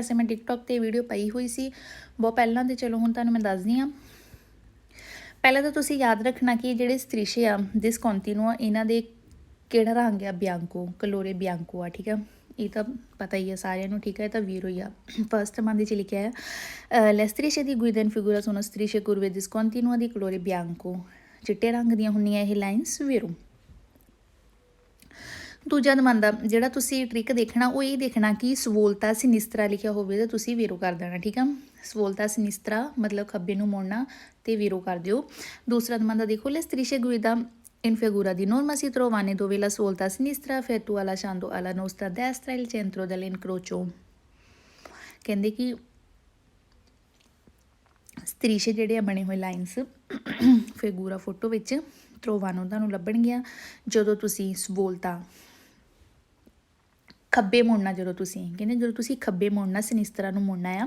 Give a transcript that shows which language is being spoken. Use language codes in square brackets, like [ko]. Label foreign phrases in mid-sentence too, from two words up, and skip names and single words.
[pa] ਵੈਸੇ ਮੈਂ ਟਿਕਟੋਕ 'ਤੇ ਵੀਡੀਓ ਪਾਈ ਹੋਈ ਸੀ ਬਹੁਤ ਪਹਿਲਾਂ, ਤੇ ਚਲੋ ਹੁਣ ਤੁਹਾਨੂੰ ਮੈਂ ਦੱਸਦੀ ਹਾਂ। ਪਹਿਲਾਂ ਤਾਂ ਤੁਸੀਂ ਯਾਦ ਰੱਖਣਾ ਕਿ ਜਿਹੜੇ ਸਤਰੀਸ਼ੇ ਆ ਡਿਸਕੰਟੀਨਿਊ ਆ, ਇਹਨਾਂ ਦੇ ਕਿਹੜਾ ਰੰਗ ਆ? ਬਿਆਂਕੋ, [it] colore bianco [pa] ਆ। ਠੀਕ ਆ, ਇਹ ਤਾਂ ਪਤਾ ਹੀ ਆ ਸਾਰਿਆਂ ਨੂੰ। ਠੀਕ ਹੈ, ਇਹ ਤਾਂ ਵੀਰੋ ਹੀ ਆ। ਫਸਟ ਮੰਨ ਦੇ 'ਚ ਲਿਖਿਆ ਹੈ [it] ਲੈ strisce di guida in figura sono strisce curve discontinua di colore bianco। [pa] ਚਿੱਟੇ ਰੰਗ ਦੀਆਂ ਹੁੰਦੀਆਂ ਇਹ ਲਾਈਨਸ ਵੀਰੋ। ਦੂਜਾ ਨੰਬਰ ਜਿਹੜਾ ਤੁਸੀਂ ਟ੍ਰਿਕ ਦੇਖਣਾ ਉਹ ਇਹ ਦੇਖਣਾ ਕਿ [it] svolta sinistra [pa] ਲਿਖਿਆ ਹੋਵੇ ਤਾਂ ਤੁਸੀਂ ਵੀਰੋ ਕਰ ਦੇਣਾ। ਠੀਕ ਆ, [it] svolta sinistra [pa] ਮਤਲਬ ਖੱਬੇ ਨੂੰ ਮੋੜਨਾ ਤੇ ਵੀਰੋ ਕਰ ਦਿਓ। ਦੂਸਰਾ ਨੰਬਰ ਦੇਖੋ [it] ਲੈ strisce guida in figura di norma si trovano dove la svolta a sinistra effettua lasciando alla nostra destra il centro dell'incrocio। [pa] ਕਹਿੰਦੇ ਕਿ ਸਤਰੀਸ਼ੇ ਜਿਹੜੇ ਆ ਬਣੇ ਹੋਏ ਲਾਈਨਸ ਫਿਗੂਰਾ ਫੋਟੋ ਵਿੱਚ ਤਰੋਵਾਨੋ ਤੁਹਾਨੂੰ ਲੱਭਣਗੀਆਂ ਜਦੋਂ ਤੁਸੀਂ ਸਵੋਲਤਾ ਖੱਬੇ ਮੁੜਨਾ। ਜਦੋਂ ਤੁਸੀਂ ਖੱਬੇ ਮੁੜਨਾ, ਸਿਨਿਸਤਰਾ ਨੂੰ ਮੁੜਨਾ ਆ।